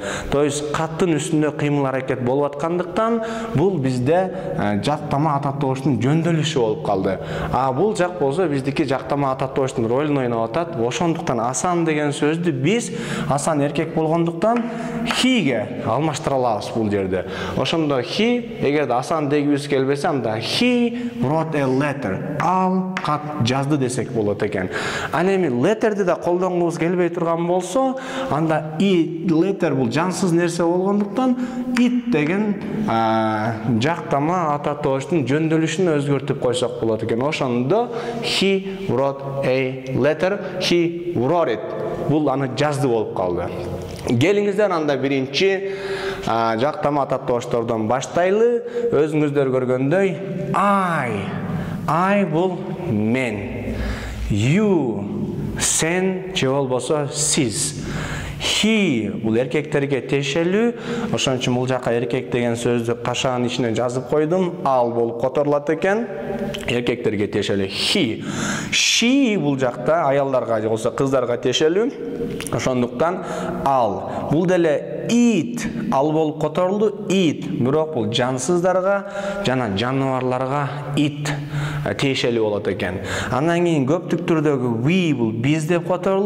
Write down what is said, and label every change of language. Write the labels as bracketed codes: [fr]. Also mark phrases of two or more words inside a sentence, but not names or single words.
[ru] То есть [ky] каттын үстүндө кыймыл аракет болуп аткандыктан бул бизде жактама ататооштун жөндөлүшү болуп калды. А бул жак болсо биздики жактама ататооштун ролун ойноп атат. Ошондуктан Асан деген сөздү биз Асан эркек болгондуктан he'ге алмаштыра алабыз бул жерде. Ошондо he, эгерде Асан дегибиз келбесе, анда [en] he wrote a letter. [ky] Ал кат жазды десек болот экен. Ал эми letterди да колдонгубуз келбей турган болсо, анда letter бул жансыз нерсе болгондуктан it деген жактама ататооштун жөндөлүшүн өзгөртүп койсок болот экен. [en] Ошондо he wrote a letter, he wrote it. [ky] Бул аны жазды болуп калды. Келиңиздер, анда биринчи жактама ататоочтордон баштайлы. Өзүңүздөр көргөндөй I бул мен. You, сен же болбосо сиз. He бул эркектерге тиешелүү. Ошон үчүн бул жака эркек деген сөздү кашаанын ичине жазып койдум. Ал болуп которулат экен. Эркектерге тиешелүү he. She бул жакта аялдарга же болсо кыздарга тиешелүү. Ошондуктан ал. Бул деле it, ал болуп которулду. It, бирок бул жансыздарга жана жаныбарларга it тиешелүү болот экен. Андан кийин көптүк түрдөгү we бул биз деп которулду.